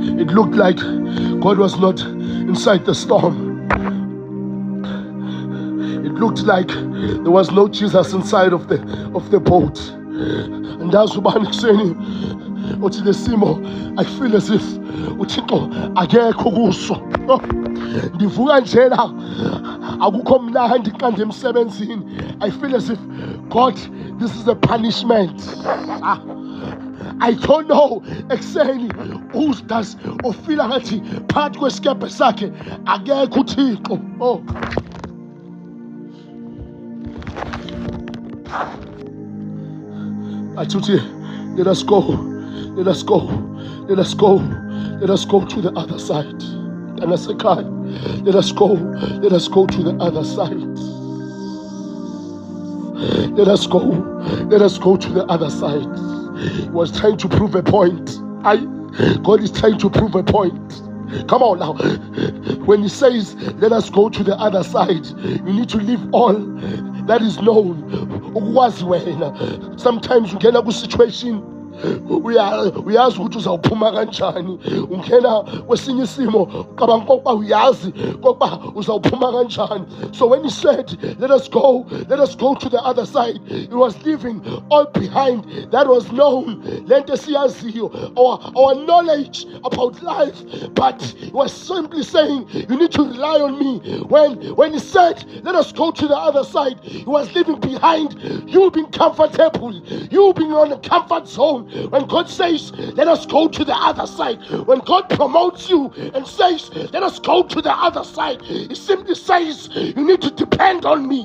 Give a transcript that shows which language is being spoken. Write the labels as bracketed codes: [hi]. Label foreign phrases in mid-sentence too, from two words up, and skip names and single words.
[en] It looked like God was not inside the storm. It looked like there was no Jesus inside of the boat. And that's what I'm saying. [xh] Uthi lesimo, [en] I feel as if [xh] uThixo akekho kuso. Ndivuka njena akukho mnandi xa ndimsebenzini. [en] I feel as if God, this is a punishment. I don't know [xh] ekuseni [en] who does [xh] ofila ngathi phakathi kwesikebhe sakhe akekho uThixo. Atuti, [en] let us go to the other side. And I said, God, let us go to the other side. Let us go to the other side. He was trying to prove a point. God is trying to prove a point. Come on now. When he says, let us go to the other side, you need to leave all that is known. Sometimes you get a good situation. [xh] Uyazi ukuthi uzawuphuma kanjani. Ungena kwesinye isimo uqabanga kokuba uyazi kokuba uzawuphuma kanjani. [en] So when he said let us go to the other side, he was leaving all behind that was known, [xh] lento siyaziyo, [en] our knowledge about life. But he was simply saying you need to rely on me. When he said let us go to the other side, he was leaving behind you being comfortable, you being on a comfort zone. When God says, let us go to the other side, when God promotes you and says, let us go to the other side, He simply says, you need to depend on me.